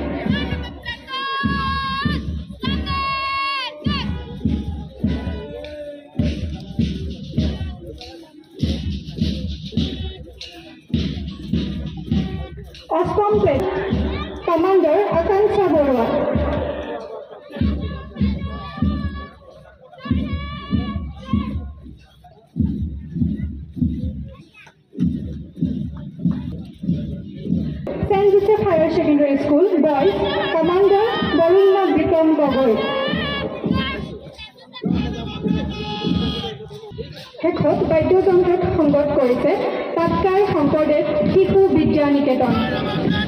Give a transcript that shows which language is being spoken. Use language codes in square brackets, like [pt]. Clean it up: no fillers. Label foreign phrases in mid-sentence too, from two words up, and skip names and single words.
[as] অষ্টম প্লেটুন কমাণ্ডাৰ আকাংক্ষা বৰুৱা। [en] St. Joseph Higher Secondary School Boys Commander Barunna Bikram Gogoi। [as] শেষত বাদ্যযন্ত্ৰত সংগত কৰিছে পাটকাই শংকৰদেৱ শিশু বিদ্যা নিকেতন।